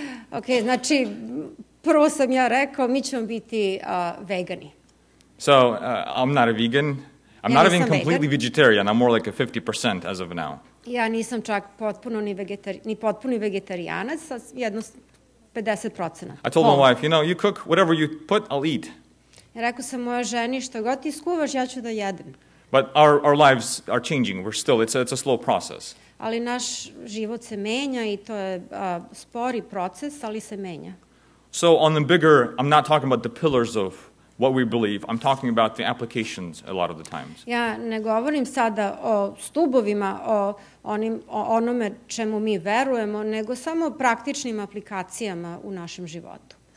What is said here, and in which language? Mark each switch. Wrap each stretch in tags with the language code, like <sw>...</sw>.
<sr>Ok, znači, prvo sam ja rekao, mi ćemo biti vegani.</sr> <en>So, I'm not a vegan. I'm not even completely vegetarian. I'm more like a 50% as of now.</en> <sr>Ja nisam čak potpuno ni potpuni vegetarijanac, jedno 50%.</sr> <en>I told my wife, you cook whatever you put, I'll eat.</en> <sr>Rekao sam mojoj ženi, što god ti skuvaš, ja ću da jedem.</sr> <en>But our lives are changing. It's a slow process.</en> <sr>Ali naš život se menja i to je spori proces, ali se menja.</sr> <en>So on the bigger, I'm not talking about the pillars of what we believe. I'm talking about the applications a lot of the times.</en> <sr>Ja ne govorim sada o stubovima, o onome čemu mi verujemo, nego samo o praktičnim aplikacijama u našem životu.</sr>